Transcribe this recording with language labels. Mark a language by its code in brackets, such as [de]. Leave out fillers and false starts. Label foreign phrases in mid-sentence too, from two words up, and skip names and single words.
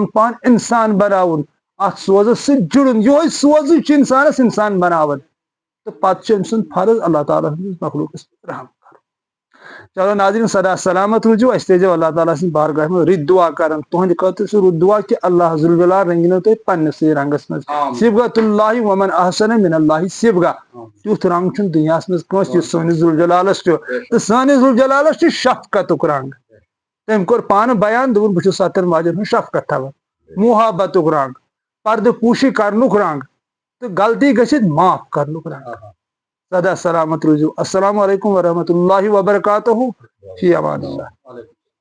[ks] پان انسان بناوُن اتھ سوزس سۭتۍ جُڑُن یِہوے سوزٕے چھُ انسانس انسان بناوان تہٕ پتہٕ چھُ أمۍ سُنٛد فرض اللہ تعالیٰ سٕنٛدِس مخلوٗقس رحم کرُن چلو ناظریٖن سدا سلامت روٗزِو أسۍ تھٲیزیو اللہ تعالیٰ سٕنٛدِ بارگاہ منٛز رٕتۍ دعا کران تُہنٛدِ خٲطرٕ چھُ رُت دعا کہِ اللہ ذوالجلال رٔنگِنو تُہۍ پننِسٕے رنگس منٛز [ar] صبغۃ اللہ ومن احسن من اللہ صبغہ [ks] تیُتھ رنگ چھُنہٕ دُنیاہس منٛز کٲنٛسہِ یُس سٲنِس ذوالجلالس چھُ تہٕ سٲنِس ذوالجلالس چھُ شفقتُک رنگ تٔمۍ کوٚر پانہٕ بیان دوٚپُن بہٕ چھُس 7 ماجن ہُنٛد شفقت تھاوان محبتُک رنگ پردٕ پوٗشی کرنُک رنگ تہٕ غلطی گژھِتھ معاف کرنُک رنگ سدا سلامت روٗزِو [ar] السلام علیکم ورحمۃ اللہ وبرکاتہ فی امان اللہ